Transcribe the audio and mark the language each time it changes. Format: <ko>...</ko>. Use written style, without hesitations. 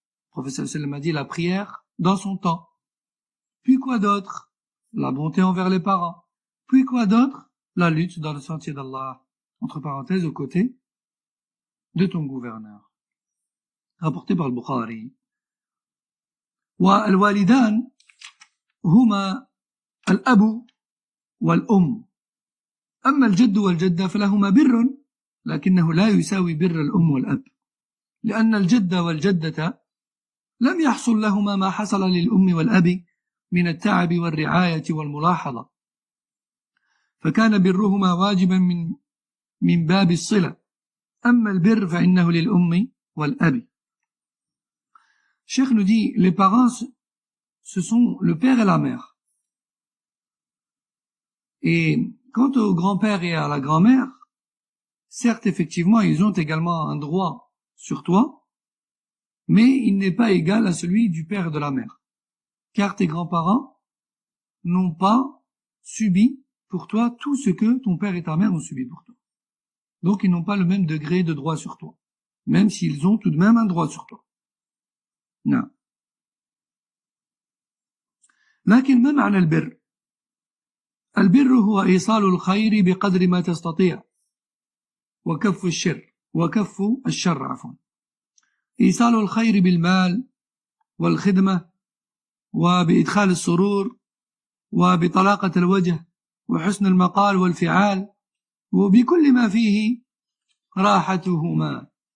<fr>Le prophète sallallahu alayhi wa sallam a dit: la prière dans son temps. Puis quoi d'autre? La bonté envers les parents. Puis quoi d'autre? La lutte dans le sentier d'Allah, entre parenthèses, aux côtés de ton gouverneur. Rapporté par le Bukhari.</fr> <ar>والوالدان هما الأب والأم. أما الجد والجدة فلهما بر لكنه لا يساوي بر الأم والأب، لأن الجد والجدة لم يحصل لهما ما حصل للأم والأب من التعب والرعاية والملاحظة، فكان برهما واجبا من باب الصلة. أما البر فإنه للأم والأب.</ar> <fr>Cheikh nous dit, les parents, ce sont le père et la mère. Et quant au grand-père et à la grand-mère, certes, effectivement, ils ont également un droit sur toi, mais il n'est pas égal à celui du père et de la mère. Car tes grands-parents n'ont pas subi pour toi tout ce que ton père et ta mère ont subi pour toi. Donc, ils n'ont pas le même degré de droit sur toi, même s'ils ont tout de même un droit sur toi.</fr> <ar>نعم. لكن ما معنى البر؟ البر هو إيصال الخير بقدر ما تستطيع وكف الشر عفوا. إيصال الخير بالمال والخدمة وبإدخال السرور وبطلاقة الوجه وحسن المقال والفعال وبكل ما فيه راحتهما.</ar>